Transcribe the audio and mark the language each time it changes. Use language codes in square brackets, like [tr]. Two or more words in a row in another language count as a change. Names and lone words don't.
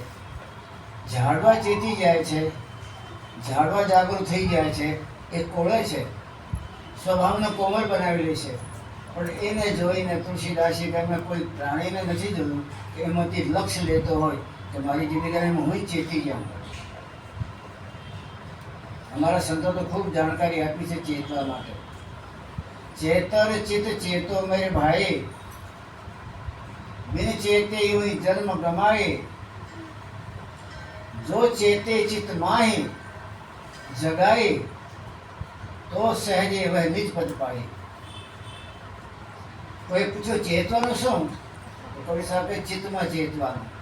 [gu] ઝાડવા ચેતી જાય છે, ઝાડવા જાગૃત થઈ જાય છે, એ કોળે છે, સ્વભાવને કોમળ બનાવી લે છે, પણ એને જોઈને તુલસીદાસે કે મેં કોઈ પ્રાણીને નથી જોયું કે એમાંથી લક્ષ્ય લેતો હોય કે મારી જિંદગીમાં હું જ ચેતી જાઉં। અમારા સંતો તો ખૂબ જાણકારી આપી છે ચેતવા માટે। [hi] चेतर चित चेतो मेरे भाई, बिन चेते हुई जन्म गमाए, जो चेते चित माही जगाए, तो सहजे वह निज पद पाए। [gu] કોઈ પૂછો ચેતવાનું શું, તો કવિ સાહેબ ચિત્ત માં ચેતવાનું।